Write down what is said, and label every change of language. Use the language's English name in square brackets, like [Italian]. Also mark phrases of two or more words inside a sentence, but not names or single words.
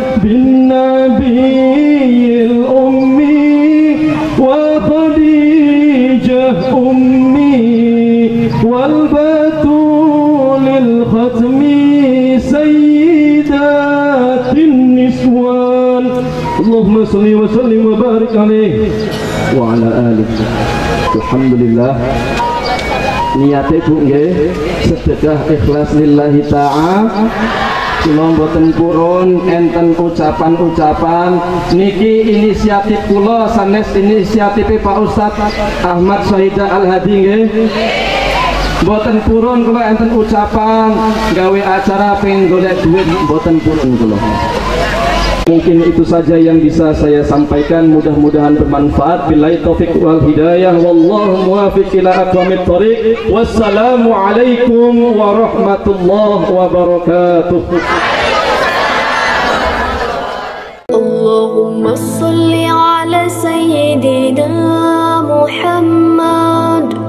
[Arabic] بالنبي الأمي وخديجة أمي والبتول الختم سيدات النسوان اللهم صل وسلم وبارك عليه وعلى آله. [Javanese] Alhamdulillah, niate Bu nggih sedekah ikhlas [Arabic] لله تعالى. [Javanese] Kula mboten purun enten ucapan-ucapan niki inisiatif kula sanes inisiatif Pak Ustaz Ahmad Syahidah Al-Hadi nggih. Mboten purun kula enten ucapan gawe acara pengen golek duit mboten purun kula. [Indonesian] Mungkin itu saja yang bisa saya sampaikan, mudah-mudahan bermanfaat. [Arabic] بالله التوفيق والهداية والله الموفق إلى أقوم الطريق. والسلام عليكم ورحمة الله وبركاته. اللهم صل على سيدنا محمد